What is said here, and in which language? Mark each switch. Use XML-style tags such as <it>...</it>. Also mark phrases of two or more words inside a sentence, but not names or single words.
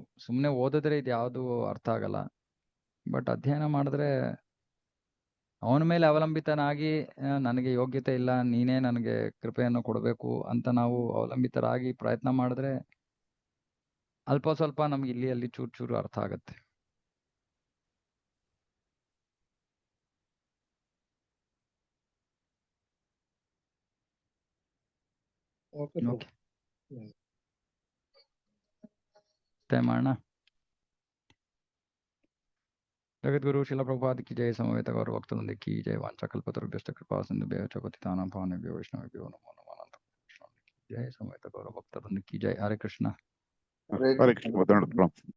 <kn>ಸುಮ್ಮನೆ ಓದಿದ್ರೆ ಇದು ಯಾವುದು ಅರ್ಥ ಆಗಲ್ಲ. ಬಟ್ ಅಧ್ಯಯನ ಮಾಡಿದ್ರೆ ಅವನ ಮೇಲೆ ಅವಲಂಬಿತನಾಗಿ ನನಗೆ ಯೋಗ್ಯತೆ ಇಲ್ಲ, ನೀನೇ ನನಗೆ ಕೃಪೆಯನ್ನು ಕೊಡಬೇಕು ಅಂತ ನಾವು ಅವಲಂಬಿತರಾಗಿ ಪ್ರಯತ್ನ ಮಾಡಿದ್ರೆ ಅಲ್ಪ ಸ್ವಲ್ಪ ನಮ್ಗೆ ಇಲ್ಲಿ ಅಲ್ಲಿ ಚೂರು ಚೂರು ಅರ್ಥ ಆಗತ್ತೆ. ಓಕೆ ಓಕೆ, ಮಾಡೋಣ.</kn> <hi>जगद्गुरु शिला प्रभुपाद की जय, समवेत गौरव भक्तवृंद की जय,</hi> <sa>वांछाकल्पतरुभ्यश्च कृपा सिन्धुभ्यः च पतितानां पावनेभ्यो वैष्णवेभ्यो नमो नमः।</sa> <hi>अनंत कृष्ण की जय, समवेत गौरव भक्तवृंद की जय। हरे कृष्ण।</hi> <kn>ಹರೇ ಕೃಷ್ಣ.</kn>